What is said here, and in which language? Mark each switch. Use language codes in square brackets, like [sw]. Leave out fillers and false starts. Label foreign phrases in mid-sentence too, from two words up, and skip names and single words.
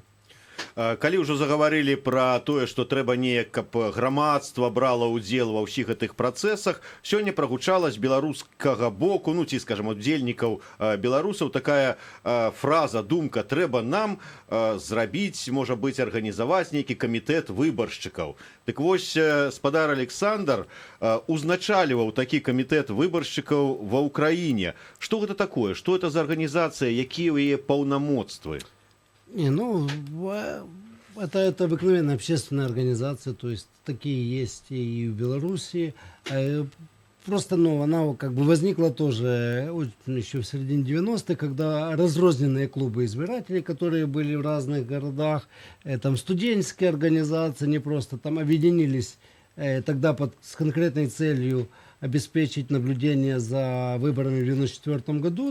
[be] Калі ўжо загаварылі пра тое, што трэба неяк, каб грамадства брала ўдзел ва ўсіх гэтых працэсах, сёння прагучала з беларускага боку, ну ці, скажам, удзельнікаў беларусаў такая фраза, думка: трэба нам зрабіць, можа быць, арганізаваць нейкі камітэт выбаршчыкаў. Дык вось спадар Александр узначальваў такі камітэт выбаршчыкаў ва ўкраіне. Што гэта такое? Што это за арганізацыя, якія ў яе паўнамоцтвы? [ru] Это обыкновенная общественная организация, то есть такие есть и в Беларуси. Просто, она как бы возникла тоже еще в середине 90-х, когда разрозненные клубы избирателей, которые были в разных городах, там студенческие организации, не просто там объединились тогда с конкретной целью обеспечить наблюдение за выборами в 1994 году.